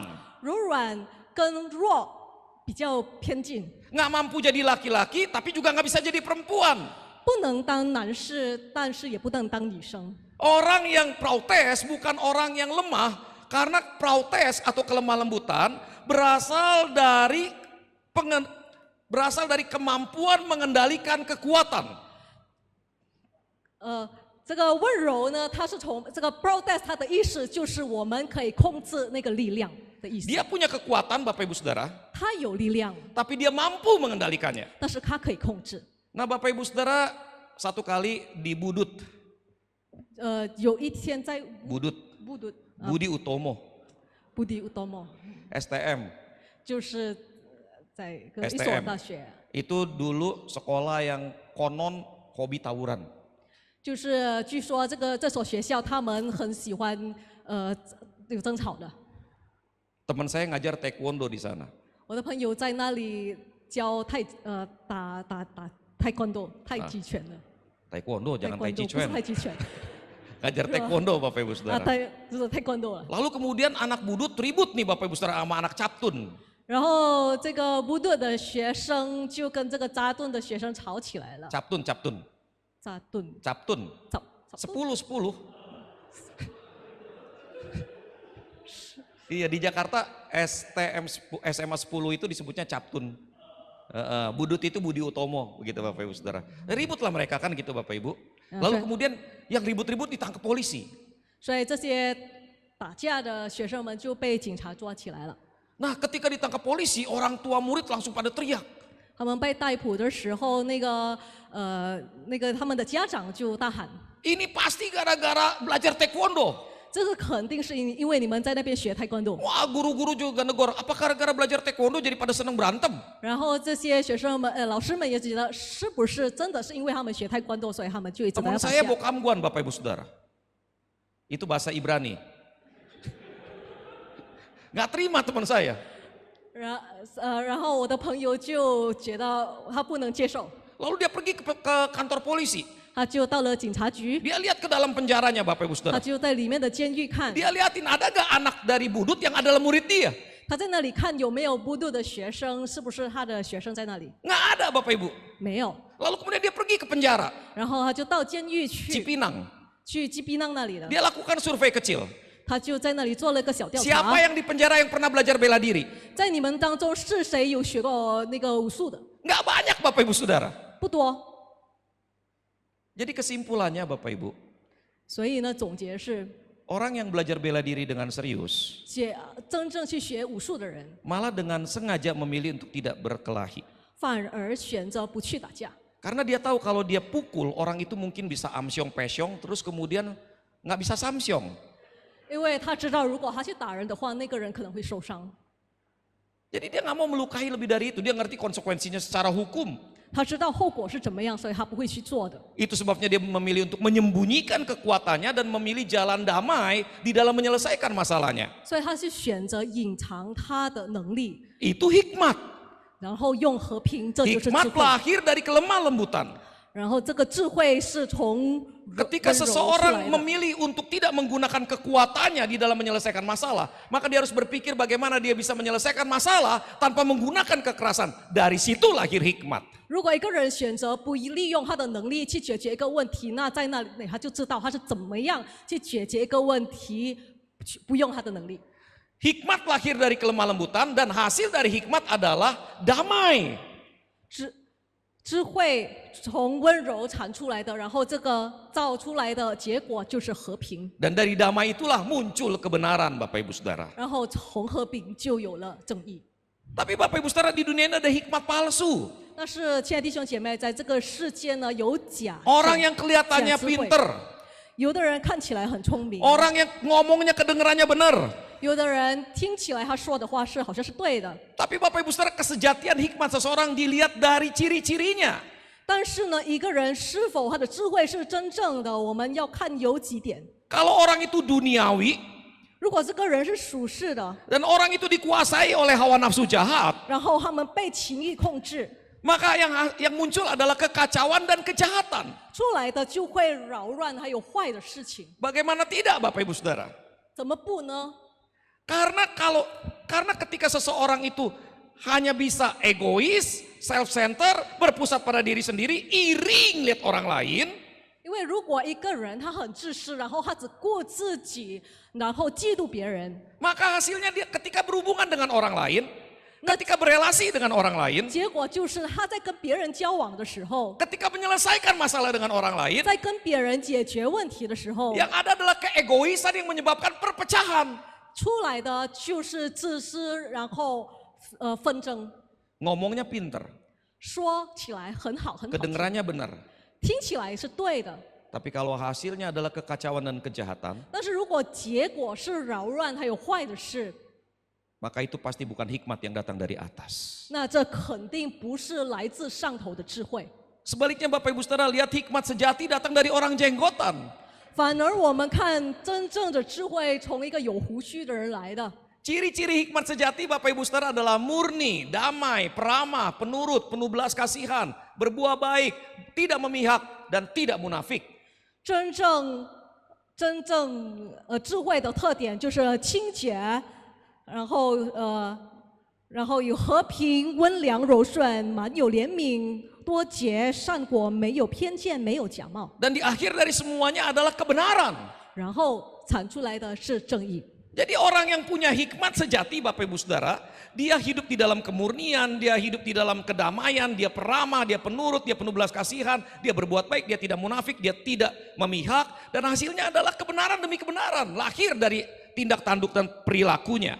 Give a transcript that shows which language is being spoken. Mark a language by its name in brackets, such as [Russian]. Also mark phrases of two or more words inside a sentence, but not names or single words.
[Chinese] 柔软跟弱比较偏近， [Indonesian] Nggak mampu jadi laki-laki tapi juga nggak bisa jadi perempuan. [Chinese] 不能当男士，但是也不能当女生。 [Indonesian] Orang yang prautes bukan orang yang lemah, karena prautes atau kelemah lembutan berasal dari kemampuan mengendalikan kekuatan. [Chinese] 这个温柔呢，它是从这个 protest 它的意思就是我们可以控制那个力量的意思。 [Indonesian] Dia punya kekuatan Bapak Ibu Saudara, [Chinese] 它有力量， [Indonesian] tapi dia mampu mengendalikannya. [Chinese] 但是它可以控制。 [Indonesian] Nah Bapak Ibu Saudara, satu kali di Budut, [Chinese] 有一天在 Budut, 布杜 Budi Utomo, 布迪乌多莫， STM. 就是在一所 STM 大学， [Indonesian] Itu dulu sekolah yang konon hobi tawuran. [Chinese] 就是据说这所学校他们很喜欢有争吵的。 [Indonesian] Teman saya ngajar taekwondo di sana. [Chinese] 我的朋友在那里教打泰拳道太极拳的， Taekwondo 泰 [Indonesian] jangan [Chinese] 拳 tai 道 chi 不是 chuan. 太极拳 [Indonesian] Ngajar taekwondo Bapak Ibu 啊， Saudara. [Chinese] 就是泰拳道了。 [Indonesian] Lalu kemudian anak budut ribut nih Bapak Ibu Saudara sama anak captun. [Chinese] 然后这个布顿的学生就跟这个扎顿的学生吵起来了。 Captun. 扎顿， [Indonesian] 10 Iya di Jakarta SMA 10 itu disebutnya captun. Budut itu Budi Utomo begitu Bapak Ibu Saudara. Ributlah mereka kan gitu Bapak Ibu. Lalu kemudian yang ribut-ribut ditangkap polisi. [Chinese] 所以这些打架的学生们就被警察抓起来了。 [Indonesian] Nah ketika ditangkap polisi orang tua murid langsung pada teriak. [Chinese] 他们被逮捕的时候，那个他们的家长就大喊 [Indonesian] Ini pasti gara-gara belajar taekwondo. [Chinese] 这个肯定是因为你们在那边学跆拳道。 [Indonesian] Wah, guru-guru juga negor, apa gara-gara belajar taekwondo jadi pada seneng berantem? [Chinese] 然后这些学生们、老师们也觉得，是不是真的是因为他们学跆拳道，所以他们就一直在 [Indonesian] Teman [Chinese] 打 [Indonesian] saya [Chinese] 架？ [Indonesian] bokamguan Bapak Ibu Saudara. Itu bahasa Ibrani. Nggak terima teman saya. [Chinese] 然后我的朋友就觉得他不能接受， [Indonesian] Lalu dia pergi ke kantor polisi. [Chinese] 他就到了警察局， [Indonesian] Dia lihat ke dalam penjaranya Bapak Ibu [Chinese] 他 [Indonesian] Saudara. [Chinese] 就在里面的监狱看， [Indonesian] Dia liatin ada gak anak dari budut yang adalah murid dia? [Chinese] 他在那里看有没有布杜的学生，是不是他的学生在那里？ [Indonesian] Nggak ada Bapak Ibu. [Chinese] 没有， [Indonesian] Lalu kemudian dia pergi ke penjara, [Chinese] 然后他就到监狱去， Cipinang. 去基比năng那里了， [Indonesian] Dia lakukan survei kecil. [Chinese] 他就在那里做了个小调 [Indonesian] Siapa [Chinese] 查， [Indonesian] yang di penjara yang pernah belajar bela diri? [Chinese] 在你们当中是谁有学过那个武术的？ [Indonesian] Nggak banyak Bapak Ibu Saudara. [Chinese] 不多， [Indonesian] Jadi kesimpulannya Bapak Ibu, [Chinese] 所以呢，总结是 [Indonesian] orang yang belajar bela diri dengan serius, [Chinese] 真正去学武术的人， [Indonesian] malah dengan sengaja memilih untuk tidak berkelahi. [Chinese] 反而选择不去打架， [Indonesian] Karena dia tahu kalau dia pukul, orang itu mungkin bisa amsyong pesyong, terus kemudian nggak bisa samsyong. [Chinese] 因为他知道如果他去打人的话，那个人可能会受伤。 [Indonesian] Jadi dia nggak mau melukai lebih dari itu, dia ngerti konsekuensinya secara hukum. [Chinese] 他知道后果是怎么样，所以他不会去做的。 [Indonesian] Itu sebabnya dia memilih untuk menyembunyikan kekuatannya dan memilih jalan damai di dalam menyelesaikan masalahnya. [Chinese] 所以他是选择隐藏他的能力， [Indonesian] Itu hikmat. [Chinese] 然后用和平，这就是智 [Indonesian] Hikmat [Chinese] 慧。 [Indonesian] lahir dari kelemah lembutan. [Chinese] 然后这个智慧是从 [Indonesian] Ketika [Chinese] 温柔出 [Indonesian] seseorang [Chinese] 来的。 [Indonesian] memilih untuk tidak menggunakan kekuatannya di dalam menyelesaikan masalah, maka dia harus berpikir bagaimana dia bisa menyelesaikan masalah tanpa menggunakan kekerasan. Dari situ lahir hikmat. [Chinese] 如果一个人选择不利用他的能力去解决一个问题，那在那里他就知道他是怎么样去解决一个问题，不用他的能力。 [Indonesian] Hikmat lahir dari kelemah lembutan dan hasil dari hikmat adalah damai. [Chinese] 智慧从温柔产出来的，然后这个造出来的结果就是和平， [Indonesian] Dan dari damai itulah muncul kebenaran Bapak Ibu Saudara. [Chinese] 然后从和平就有了正义。 [Indonesian] Tapi Bapak Ibu Saudara, di dunia ini ada hikmat palsu. [Chinese] 但是，亲爱的弟兄姐妹，在这个世界呢，有假 [Indonesian] Orang yang kelihatannya [Chinese] 假智慧 [Indonesian] pinter. [Chinese] 有的人看起来很聪明， [Indonesian] Orang yang ngomongnya kedengerannya benar. [Chinese] 有的人听起来他说的话是好像是对的， [Indonesian] Tapi Bapak Ibu Saudara, kesejatian hikmat seseorang dilihat dari ciri-cirinya. [Chinese] 但是呢，一个人是否他的智慧是真正的，我们要看有几点。 [Indonesian] Kalau orang itu duniawi [Chinese] 如果这个人是属世的， [Indonesian] dan orang itu dikuasai oleh hawa nafsu jahat, [Chinese] 然后他们被情欲控制， [Indonesian] maka yang muncul adalah kekacauan dan kejahatan. [Chinese] 出来的就会扰乱还有坏的事情。 [Indonesian] Bagaimana tidak Bapak Ibu Saudara? [Chinese] 怎么不呢？ [Indonesian] Karena ketika seseorang itu hanya bisa egois, self-center, berpusat pada diri sendiri, iri ngeliat orang lain, [Chinese] 因为如果一个人他很自私，然后他只顾自己，然后嫉妒别人， [Indonesian] maka hasilnya dia ketika berhubungan dengan orang lain, ketika berelasi dengan orang lain, [Chinese] 结果就是他在跟别人交往的时候， [Indonesian] ketika menyelesaikan masalah dengan orang lain, [Chinese] 在跟别人解决问题的时候， [Indonesian] yang ada adalah keegoisan yang menyebabkan perpecahan. [Chinese] 出来的就是自私，然后纷争。 [Indonesian] Ngomongnya pinter, [Chinese] 说起来很好，很好听， [Indonesian] kedengerannya benar. [Chinese] 听起来是对的。 [Indonesian] Tapi kalau hasilnya adalah kekacauan dan kejahatan, [Chinese] 但是如果结果是扰乱还有坏的事， [Indonesian] maka itu pasti bukan hikmat yang datang dari atas. [Chinese] 那这肯定不是来自上头的智慧。 [Indonesian] Sebaliknya Bapak Ibu Saudara, lihat hikmat sejati datang dari orang jenggotan. [Chinese] 反而我们看真正的智慧从一个有胡须的人来的。 [Indonesian] Ciri-ciri hikmat sejati Bapak Ibu Saudara adalah murni, damai, peramah, penurut, penuh belas kasihan, berbuah baik, tidak memihak, dan tidak munafik. [Chinese] 真正智慧的特点就是清洁，然后有和平、温良、柔顺，满有怜悯，多结善果，没有偏见，没有假冒， [Indonesian] Dan di akhir dari semuanya adalah kebenaran. [Chinese] 然后产出来的是正义。 [Indonesian] Jadi orang yang punya hikmat sejati Bapak Ibu Saudara, dia hidup di dalam kemurnian, dia hidup di dalam kedamaian, dia peramah, dia penurut, dia penuh belas kasihan, dia berbuat baik, dia tidak munafik, dia tidak memihak, dan hasilnya adalah kebenaran demi kebenaran, lahir dari tindak tanduk dan perilakunya.